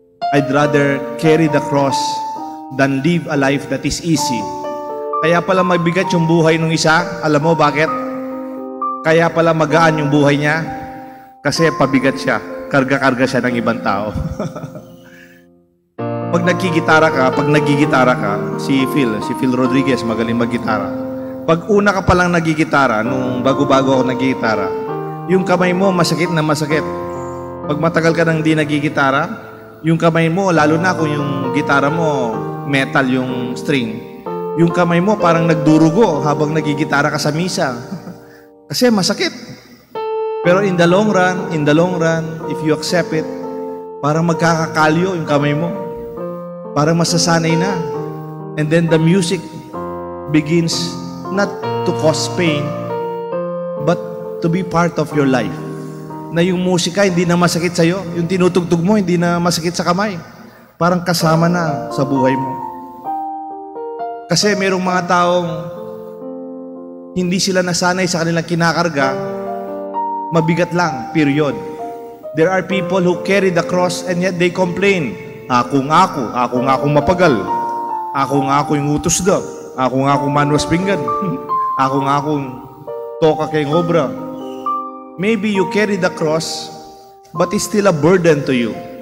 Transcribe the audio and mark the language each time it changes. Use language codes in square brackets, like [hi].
[en] I'd rather carry the cross than live a life that is easy. [tl] Kaya pala mabigat yung buhay ng isa. Alam mo bakit? Kaya pala magaan yung buhay niya. Kasi pabigat siya. Karga-karga siya ng ibang tao. Pag nagigitara ka, si Phil Rodriguez, magaling maggitara. Pag una ka palang nagigitara, nung bago-bago ako nagigitara, yung kamay mo masakit na masakit. Pag matagal ka nang di nagigitara, yung kamay mo, lalo na kung yung gitara mo, metal yung string, yung kamay mo parang nagdurugo habang nagigitara ka sa misa. Kasi masakit. [en] Pero in the long run, if you accept it, [tl] parang magkakakalyo yung kamay mo. Parang masasanay na. [en] And then the music begins not to cause pain, but to be part of your life. [tl] Na yung musika hindi na masakit sa'yo. Yung tinutugtog mo hindi na masakit sa kamay. Parang kasama na sa buhay mo. Kasi merong mga taong hindi sila nasanay sa kanilang kinakarga, mabigat lang, period. [en] There are people who carry the cross and yet they complain. [bik] Ako nga mapagal. Ako nga yung utos daw. Ako nga manwas pinggan. Ako nga toka kay ngobra. [en] Maybe you carry the cross, but it's still a burden to you.